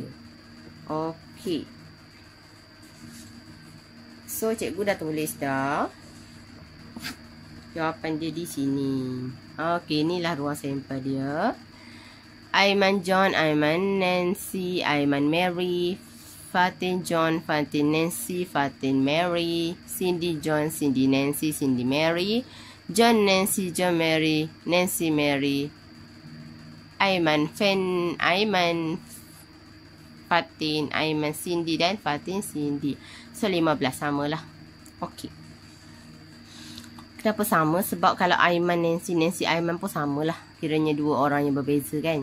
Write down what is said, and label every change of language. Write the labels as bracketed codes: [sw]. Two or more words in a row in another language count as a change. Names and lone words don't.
[ms] Okey, so cikgu dah tulis dah jawapan dia di sini. Okey, inilah ruang sampel dia. Aiman John, Aiman Nancy, Aiman Mary, Fatin John, Fatin Nancy, Fatin Mary, Cindy John, Cindy Nancy, Cindy Mary, John Nancy, John Mary, Nancy Mary, Aiman Fatin, Aiman Cindy dan Fatin Cindy. So 15 samalah. Okey. Kenapa sama? Sebab kalau Aiman Nancy, Nancy Aiman pun samalah. Kiranya 2 orang yang berbeza kan.